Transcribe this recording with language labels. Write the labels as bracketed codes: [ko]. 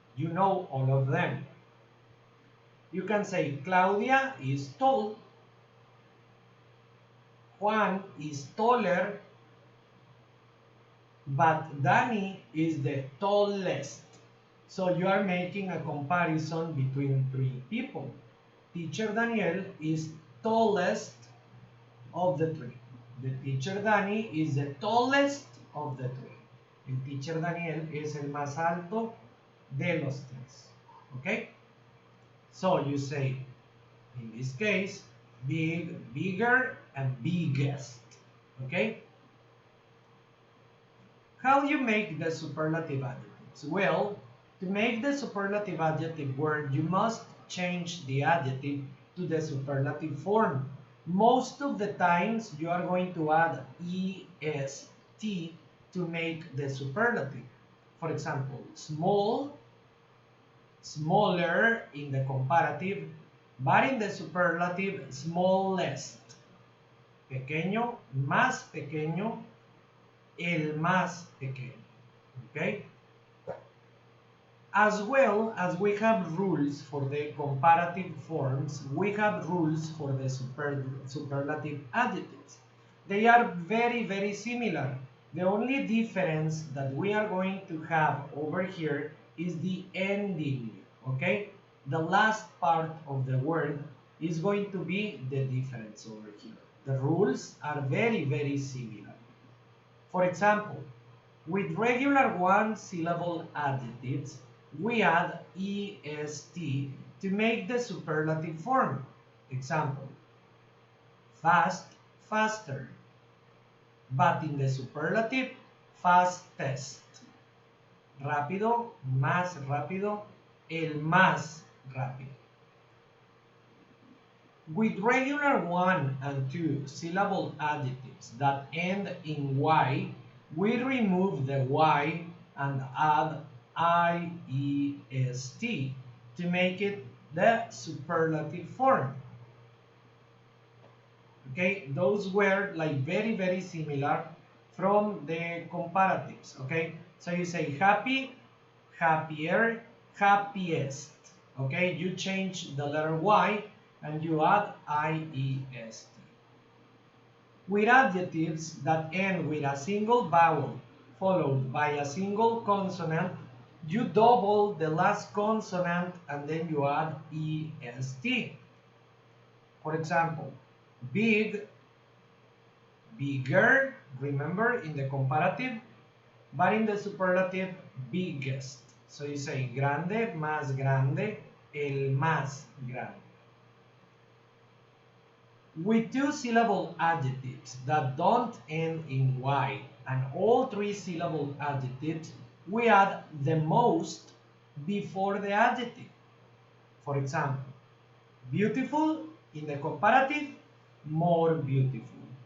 [en] You know all of them. You can say Claudia is tall, Juan is taller, but Danny is the tallest. So you are making a comparison between three people. Teacher Daniel is tallest of the three. The teacher Danny is the tallest of the three. [es] El teacher Daniel es el más alto de los tres. [en] Okay? So you say, in this case, big, bigger, and biggest. Okay? How do you make the superlative adjectives? Well, to make the superlative adjective word, you must change the adjective to the superlative form. Most of the times, you are going to add est to make the superlative. For example, small, smaller in the comparative, but in the superlative, smallest. [es] Pequeño, más pequeño, el más pequeño. [en] Okay? As well as we have rules for the comparative forms, we have rules for the superlative adjectives. They are very, very similar. The only difference that we are going to have over here is the ending, okay? The last part of the word is going to be the difference over here. The rules are very, very similar. For example, with regular one-syllable adjectives, we add est to make the superlative form. Example, fast, faster. But in the superlative, fastest. [es] Rápido, más rápido, el más rápido. [en] With regular one and two syllable adjectives that end in y, we remove the y and add iest to make it the superlative form. Okay, those were like very, very similar from the comparatives. Okay, so you say happy, happier, happiest. Okay, you change the letter y and you add iest. With adjectives that end with a single vowel followed by a single consonant, you double the last consonant and then you add est. For example, big, bigger, remember in the comparative, but in the superlative, biggest. So you say [es] grande, más grande, el más grande. [en] With two-syllable adjectives that don't end in y and all three-syllable adjectives, we add the most before the adjective. For example, beautiful in the comparative, more beautiful.